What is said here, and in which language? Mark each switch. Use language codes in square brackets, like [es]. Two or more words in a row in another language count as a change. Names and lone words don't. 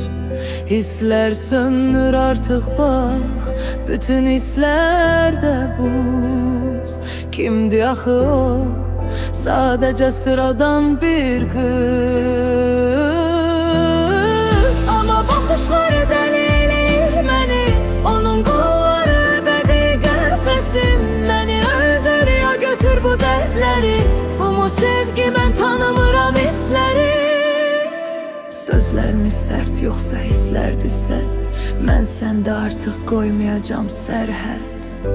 [tr] Hisler sönür artık bak, bütün hislerde buz. Kimdi axı o, sadece sıradan bir kız. Ama bakışları deli [az] eləyir məni, onun qolları əbədi qəfəsim. Məni öldür ya götür bu dərdləri, bu mu sevgi, mən tanımıram hisləri. Sözlərimiz sərt yoxsa hisslərdir sərt, mən səndə artıq qoymayacam sərhəd.